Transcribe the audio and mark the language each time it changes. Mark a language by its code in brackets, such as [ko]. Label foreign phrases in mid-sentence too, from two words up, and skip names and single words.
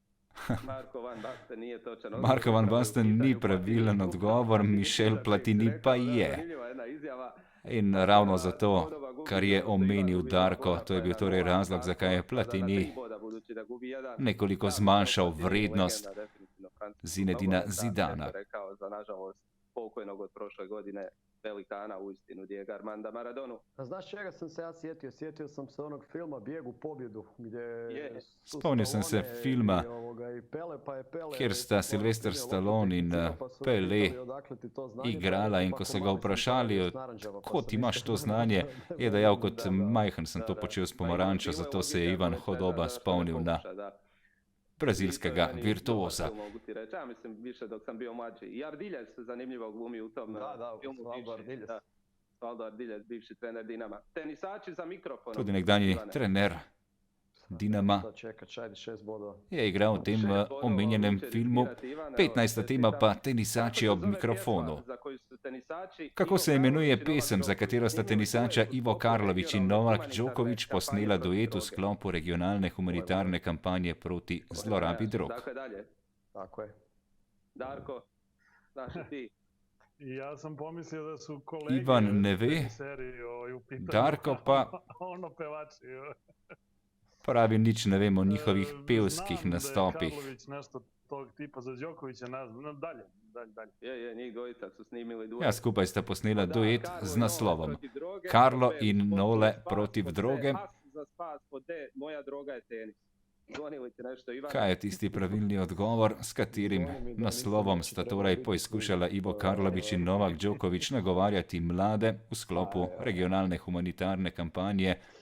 [sl] Marco van Basten ni pravilen odgovor, Michel Platini pa je. In ravno zato, kar je omenil Darko, to je bil torej razlog, zakaj je Platini nekoliko zmanjšal vrednost Zinedina Zidana. [hr] pokojnog od prošle godine velikana uistinu Diego Armanda Maradonu. A znaš čega sam se ja sjetio? Sjetio sam se onog filma Bijeg u pobjedu, gdje su Spomnio sam se Stallone filma i Pele, pa je Pele [sl] kjer sta Sylvester Stallone in Pele igrala in ko so ga vprašali, kako ti imaš to znanje, je dejal, kot majhen sem to počel s pomarančo, zato se je Ivan Hodoba spomnil na brazilskega virtuoza. [hr] Mogu ti reći, ja mislim više dok sam bio mlađi. I Ardiljes zanimljivo glumi u tom filmu. Osvaldo Ardiljes, bivši trener Dinama. Tenisači za mikrofonom. [sl] Tudi nekdanji trener Dinama je igral v tem omenjenem filmu. 15. tema pa Tenisači ob mikrofonu. Kako se imenuje pesem, za katero sta tenisača Ivo Karlović in Novak Djokovic posnela duet v sklopu regionalne humanitarne kampanje proti zlorabi drog? Tako je. [hr] Darko, znaš li ti? Ja sam pomislio da su kolege [sl] Ivan ne ve, Darko pa pravi nič ne vem o njihovih pevskih nastopih. [hr] Nešto tog tipa za Đokovića, dalje. Je, njih dvojica su snimili duet. [sl] Ja, skupaj sta posnela duet z naslovom Karlo in Nole protiv droge. [hr] Za spas pod D, moja droga je tenis. Zvonili ti nešto, Ivan? [sl] Kaj je tisti pravilni odgovor, s katerim naslovom sta torej poizkušala Ivo Karlović in Novak Djokovic nagovarjati mlade v sklopu regionalne humanitarne kampanje?